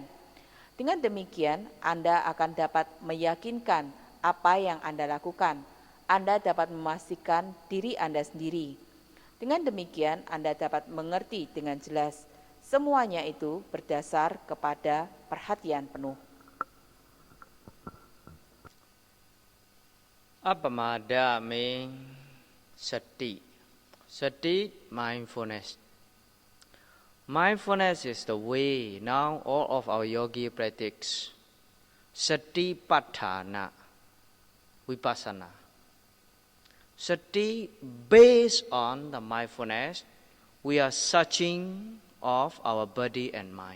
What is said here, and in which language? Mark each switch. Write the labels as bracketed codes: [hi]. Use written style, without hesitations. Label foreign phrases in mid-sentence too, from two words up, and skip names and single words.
[id] Dengan demikian, Anda akan dapat meyakinkan apa yang Anda lakukan. Anda dapat memastikan diri Anda sendiri. Dengan demikian, Anda dapat mengerti dengan jelas. Semuanya itu berdasar kepada perhatian penuh. [en] Appamada means sati. Sati, mindfulness. Mindfulness is the way now all of our yogi practice. [pi] Satipatthana, vipassana. [en] Sati, based on the mindfulness, we are searching of our body and mind.